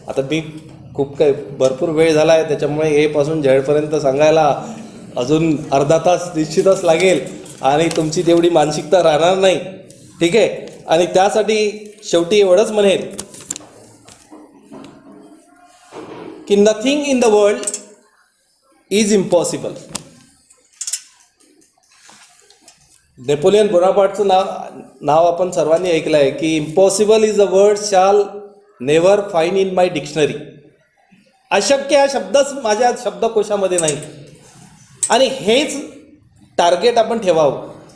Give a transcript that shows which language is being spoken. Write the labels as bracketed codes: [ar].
[mr] आता मी भरपूर वेळ झाला आहे, त्याच्यामुळे A पासून Z पर्यंत सांगायला अजून अर्धा तास निश्चितच लागेल आणि तुमची तेवढी मानसिकता राहणार नाही, ठीक आहे. आणि त्यासाठी शेवटी एवढंच म्हणेल की [en] Nothing in the world is impossible. [mr] Napoleon बोनापार्टचं नाव आपण सर्वांनी ऐकलं आहे की [en] Impossible is a word shall never find in my dictionary. [mr] अशक्य हा शब्दच माझ्या शब्दकोशामध्ये नाही. आणि हेच टार्गेट आपण ठेवावं.